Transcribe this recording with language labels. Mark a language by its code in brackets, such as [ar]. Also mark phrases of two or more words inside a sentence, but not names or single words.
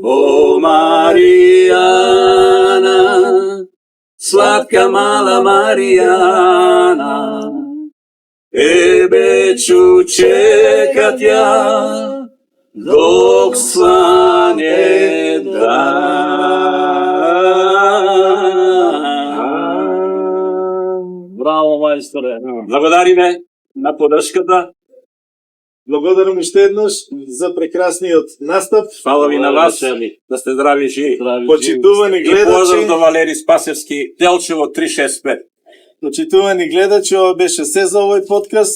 [hr] O Marijana, slatka mala Marijana, tebe ću čekat ja dok svane dan. [mk] Браво, мајсторе. Благодариме на подршката. Благодарам уште еднаш за прекрасниот настап. Фала ви на вас, да сте здрави и живи. Почитувани И поздрав гледачи, до Валери Спасевски, Делчево 365. почитувани гледачи, ова беше се за овој подкаст.